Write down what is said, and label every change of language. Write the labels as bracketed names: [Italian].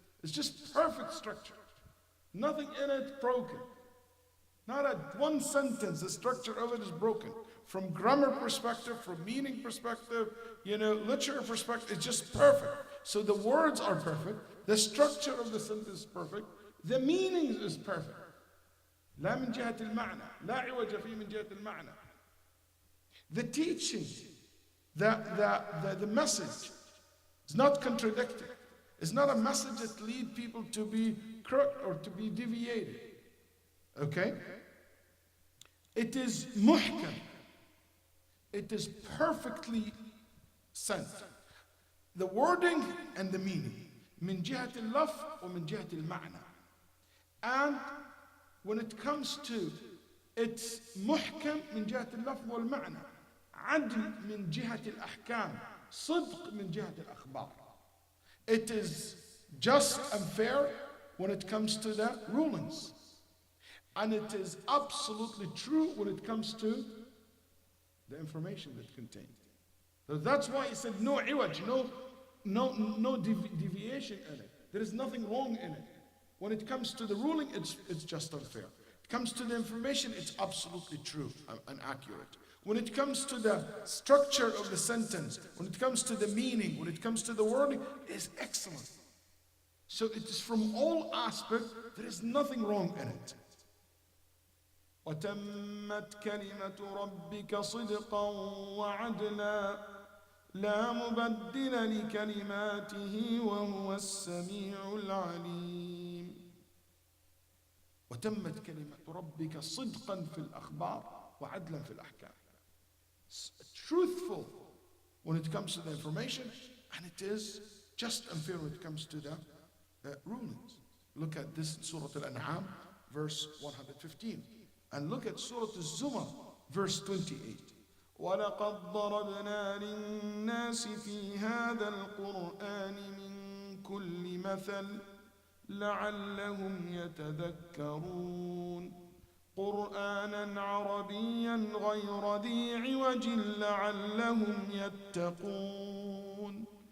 [English] It's just perfect structure. Nothing in it broken. Not one sentence, the structure of it is broken. From grammar perspective, from meaning perspective, literature perspective, it's just perfect. So the words are perfect, the structure of the sentence is perfect, the meaning is perfect. [Arabic] لا من جهة المعنى، لا عوج فيه من جهة المعنى. [English] The teaching, the message is not contradicted. It's not a message that leads people to be crooked or to be deviated. Okay? It is muhkam. It is perfectly sent. The wording and the meaning. [Arabic] من جهة اللفظ ومن جهة المعنى. [English] And when it comes to it's محكم من جهة اللفظ والمعنى. [Arabic] عدل من جهة الأحكام. صدق من جهة الأخبار. [English] It is just and fair when it comes to the rulings. And it is absolutely true when it comes to the information that contained. So that's why he said no iwaj, no deviation in it. There is nothing wrong in it. When it comes to the ruling, it's just unfair. It comes to the information, it's absolutely true and accurate. When it comes to the structure of the sentence, when it comes to the meaning, when it comes to the wording, it's excellent. So it is from all aspects, there is nothing wrong in it. [Arabic] وتمت كلمة ربك صدقا وعدلا لا مبدل لكلماته وهو السميع العليم. وتمت كلمة ربك صدقا في الأخبار وعدلا في الأحكام. [English] Truthful when it comes to the information, and it is just and fair when it comes to the rulings. Look at this Surah Al-An'am, verse 115. [Arabic] And look at Surah Al-Zumar, verse 28. وَلَقَدْ ضَرَبْنَا لِلنَّاسِ فِي هَذَا الْقُرْآنِ مِنْ كُلِّ مَثَلٍ لَعَلَّهُمْ يَتَذَكَّرُونَ قُرْآنًا عَرَبِيًّا غَيْرَ ذِي عِوَجٍ لَعَلَّهُمْ يَتَّقُونَ.